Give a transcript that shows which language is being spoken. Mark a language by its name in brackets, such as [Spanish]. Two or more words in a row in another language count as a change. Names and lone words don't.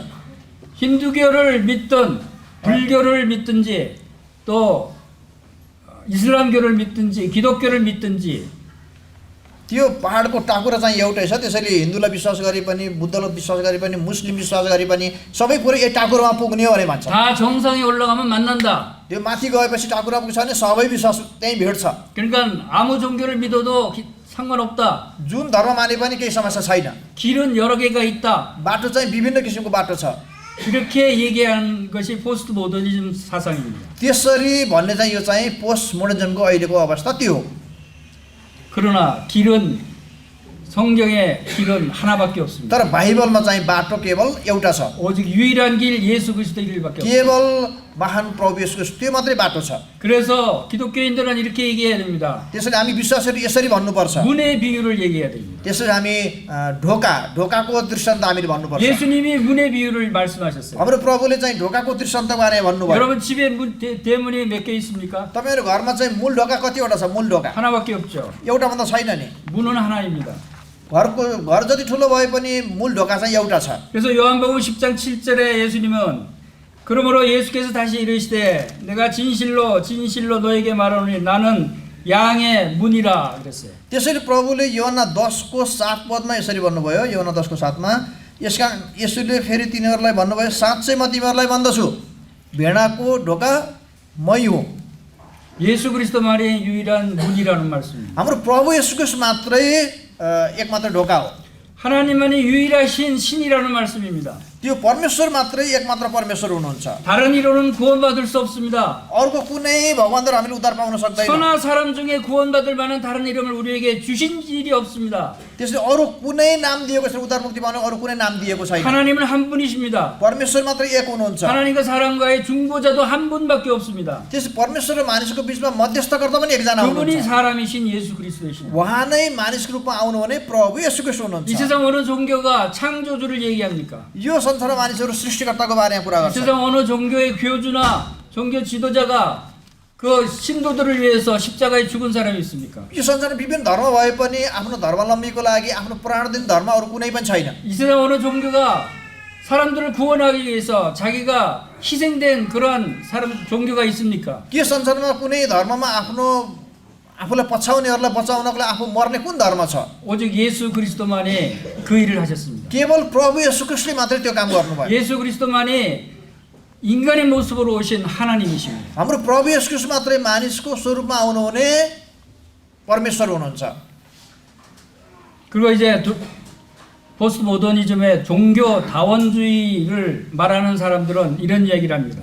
[Korean] 힌두교를 믿든 불교를 믿든지 또 이슬람교를 믿든지 기독교를 믿든지 [Nepali] त्यो पहाडको टाकुरा चाहिँ एउटै छ। त्यसैले हिन्दूलाई विश्वास गरे पनि, बुद्धलाई विश्वास गरे पनि, मुस्लिम विश्वास गरे पनि सबै कुरो यही टाकुरामा पुग्ने हो भने भन्छ। [Korean] 다 정상에 올라가면 만난다. [Nepali] त्यो माथि गएपछि टाकुरा पुग्छ भने सबै विश्वास त्यहीँ भेट्छ। [Korean] 그러니까 아무 종교를 믿어도 상관없다. [Nepali] जुन धर्म माने पनि केही समस्या छैन। [Korean] 길은 여러 개가 있다. [Nepali] बाटो चाहिँ विभिन्न किसिमको बाटो छ। [Korean] 이렇게 얘기하는 것이 포스트 모더니즘 사상입니다. [Nepali] त्यसरी भन्ने चाहिँ यो चाहिँ पोस्ट मोडर्निजमको अहिलेको अवस्था त्यो हो। [Korean] 그러나 길은 성경의 길은 하나밖에 없습니다. [Nepali] तर बाइबलमा चाहिँ बाटो केवल एउटा छ, [Korean] 오직 유일한 길 예수 그리스도의 길밖에 없습니다. [Nepali] केवल महान प्रभु येशू ख्रीष्ट त्यो मात्रै बाटो छ। [Korean] 그래서 기독교인들은 이렇게 얘기해야 됩니다. [Nepali] त्यसैले हामी विश्वासहरू यसरी भन्नुपर्छ। [Korean] 문의 비유를 얘기해야 됩니다. [Nepali] त्यसरी हामी ढोकाको दृष्टान्त हामीले भन्नुपर्छ। [Korean] 예수님이 문의 비유를 말씀하셨어요. [Nepali] हाम्रो प्रभुले चाहिँ ढोकाको दृष्टान्त बारे भन्नुभयो। [Korean] 여러분 집에 대문이 몇 개 있습니까? [Nepali] तपाईहरु घरमा चाहिँ मूल ढोका कतिवटा छ? मूल ढोका [Korean] 하나밖에 없죠. [Nepali] एउटा भन्दा छैन नि। [Korean] 문은 하나입니다. [Nepali] घर जति ठुलो भए पनि मूल ढोका चाहिँ एउटा छ। [Korean] 그래서 요한복음 10장 7절에 예수님은 그러므로 예수께서 다시 이르시되 내가 진실로 진실로 너에게 말하노니 나는 양의 문이라 그랬어요. [Nepali] त्यसैले प्रभुले यूहन्ना 10को 7 पदमा यसरी भन्नुभयो। यूहन्ना 10को 7मा यसका येशूले फेरि तिनीहरूलाई भन्नुभयो, साँच्चै म तिमीहरूलाई भन्दछु भेडाको ढोका मै हुँ। [Korean] 예수 그리스도만이 유일한 문이라는 말씀입니다. [Nepali] हाम्रो प्रभु येशू ख्रीष्ट मात्रै एकमात्र ढोका हो। [Korean] 하나님만이 유일하신 신이라는 말씀입니다. [Nepali] त्यो परमेश्वर मात्रै एकमात्र परमेश्वर हुनुहुन्छ। [Korean] 다른 이로는 구원받을 수 없습니다. [Nepali] अर्को कुनै भगवानद्वारा हामीले उद्धार पाउन सक्दैनौँ। [Korean] 천하 사람 중에 구원받을 만한 다른 이름을 우리에게 주신 일이 없습니다. [Nepali] त्यसले अरू कुनै नाम दिएको छैन, उद्धार मुक्ति पाउने अरू कुनै नाम दिएको छैन। [Korean] 하나님은 한 분이십니다. [Nepali] परमेश्वर मात्रै एक हुनुहुन्छ। [Korean] 하나님과 사람과의 중보자도 한 분밖에 없습니다. [Nepali] त्यस परमेश्वर र मानिसको बीचमा मध्यस्थकर्ता पनि एकजना [Korean] 그분이 [Nepali] हुनुहुन्छ। [Korean] 사람이신 예수 그리스도이십니다. [Nepali] उहाँ नै मानिसको रूपमा आउनु भने प्रभु येशू ख्रीष्ट [Korean] 이 [Nepali] हुनुहुन्छ। [Korean] 세상 어느 종교가 창조주를 얘기합니까? [Nepali] यो संसारमा मानिसहरू सृष्टिकर्ताको बारेमा कुरा [Korean] 이 [Nepali] गर्छ। [Korean] 세상 어느 종교의 교주나 종교 지도자가 그 신도들을 위해서 십자가에 죽은 사람이 있습니까? [Nepali] यो संसारमा विभिन्न धर्म भए पनि आफ्नो धर्मावलम्बीको लागि आफ्नो प्राण दिने धर्म अरू कुनै पनि छैन। [Korean] 이 세상 어느 종교가 사람들을 구원하기 위해서 자기가 희생된 그러한 사람 종교가 있습니까? [Nepali] के संसारमा कुनै धर्ममा आफूलाई पछाउनेहरूलाई बचाउनको लागि आफू मर्ने कुन धर्म छ? [Korean] 오직 예수 그리스도만이 그 일을 하셨습니다. [Nepali] केवल प्रभु येशू ख्रीष्टले मात्रै त्यो काम गर्नुभयो। [Korean] 예수 그리스도만이 인간의 모습으로 오신 하나님이십니다. [Nepali] हाम्रो प्रभु येशू ख्रीष्ट मात्रै मानिसको स्वरूपमा आउनुहुने परमेश्वर हुनुहुन्छ। [Korean] 그리고 이제 포스트 모더니즘의 종교 다원주의를 말하는 사람들은 이런 얘기를 합니다.